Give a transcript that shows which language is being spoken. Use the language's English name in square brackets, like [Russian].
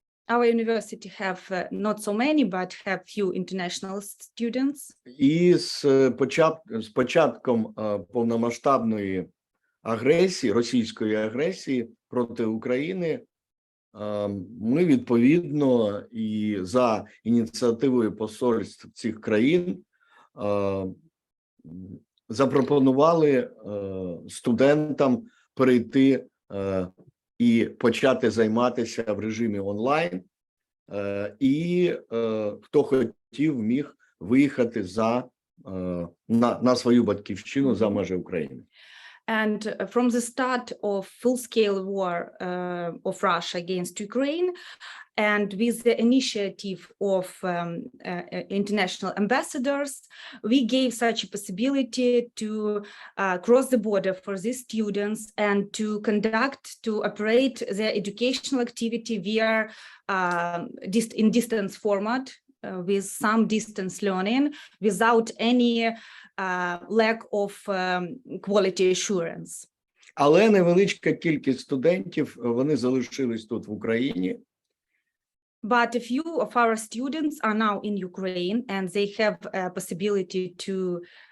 [English] Our university have not so many, but have few international students. [Ukrainian] І з початком повномасштабної агресії, російської агресії проти України, ми відповідно і за ініціативою посольств цих країн запропонували студентам перейти і почати займатися в режимі онлайн, і хто хотів, міг виїхати на свою батьківщину за межі України. [English] And from the start of full-scale war of Russia against Ukraine, and with the initiative of international ambassadors, we gave such a possibility to cross the border for these students and to operate their educational activity via in distance format, with some distance learning, without any lack of quality assurance. [Ukrainian] Але невеличка кількість студентів, вони залишились тут в Україні. [English] But a few of our students are now in Ukraine and they have a possibility to